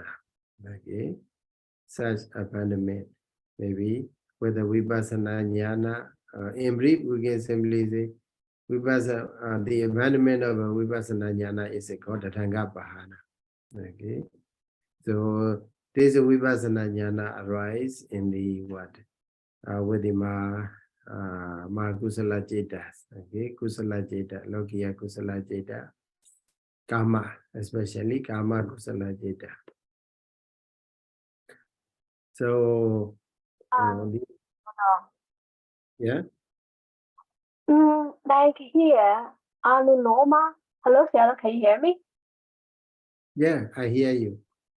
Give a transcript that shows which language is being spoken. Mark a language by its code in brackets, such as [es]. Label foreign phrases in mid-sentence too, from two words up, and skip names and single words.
[en] Okay, such abandonment, maybe with the [pi] Vipassana Jnana. [en] In brief, we can simply say the abandonment of a [pi] Vipassana Jnana [en] is called [pi] Tatanga Bahana. [en] Okay, so this [pi] Vipassana Jnana [en] arise in the what? With the [pi] Ma Kusala Cetas. Okay, Kusala Ceta, Lokiya Kusala Ceta, Kama, especially Kama Kusala Ceta. [en] So, yeah. Like here, Anuloma. Hello, Sarah, can you hear me? Yeah, I hear you.